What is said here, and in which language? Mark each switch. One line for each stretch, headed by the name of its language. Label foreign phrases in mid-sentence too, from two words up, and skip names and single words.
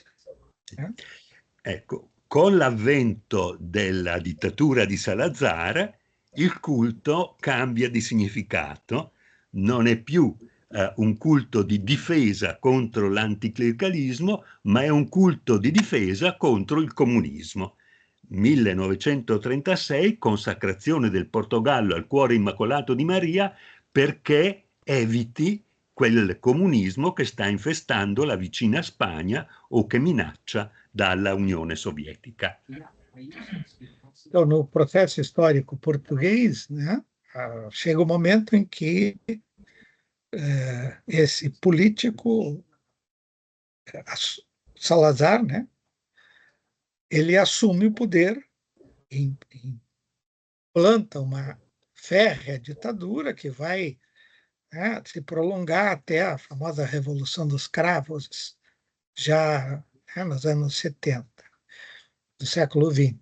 Portuguese: Né?
Italian: Ecco, con l'avvento della dittatura di Salazar, il culto cambia di significato, non è più un culto di difesa contro l'anticlericalismo, ma è un culto di difesa contro il comunismo. 1936, consacrazione del Portogallo al cuore immacolato di Maria, perché eviti quel comunismo che sta infestando la vicina Spagna o che minaccia dalla Unione Sovietica.
Portuguese: Então, no processo histórico português, né, chega um momento em que esse político, Salazar, né, ele assume o poder, implanta uma férrea ditadura que vai, né, se prolongar até a famosa Revolução dos Cravos, já, né, nos anos 70 do século XX.